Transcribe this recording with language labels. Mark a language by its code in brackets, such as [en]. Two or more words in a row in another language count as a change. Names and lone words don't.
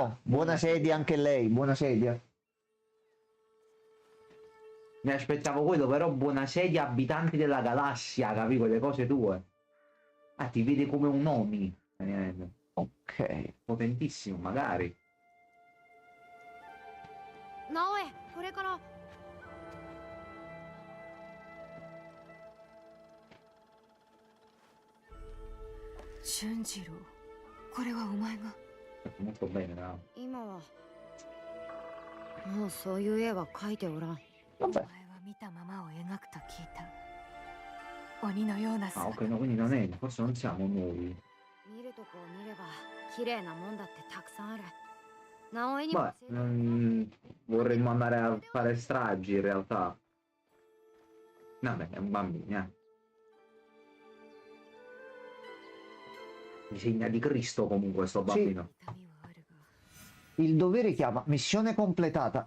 [it] no? Buona sedia anche lei, buona sedia. Mi aspettavo quello, però buona sedia, abitanti della galassia, capi quelle cose tue. Ah, ti vede come un Oni. Ok. Potentissimo, magari. [ja] 直江これから。俊次郎、これはお前が。 [it] Molto bene, no? [ja] 今はもうそういう絵は描いておらん。お前は見たままを描くと聞いた。鬼のような [it] Ah, [ja] 姿。 [it] ok, no, quindi non è, forse non siamo noi. [ja] 見るとこを見れば綺麗なもんだってたくさんある。直江にも [it] Beh, vorremmo andare a fare stragi in realtà. Vabbè, è un bambino, eh. Disegna di Cristo comunque sto bambino. Il dovere chiama missione completata.